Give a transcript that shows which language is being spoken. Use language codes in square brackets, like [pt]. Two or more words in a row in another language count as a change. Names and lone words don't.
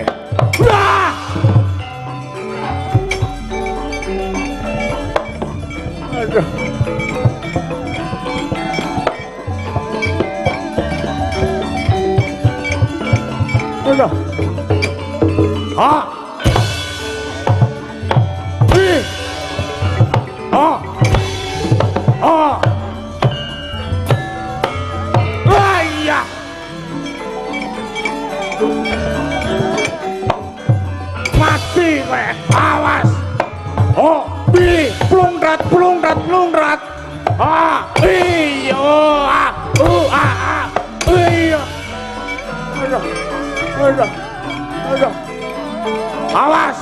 [jv] Wah! Aduh. Aduh. Ha! Ih! Ha! Ha! Wah, iya! Mati kowe, awas! Oh, bi, plungrat. Ah, iya, iya. Aduh. Awas!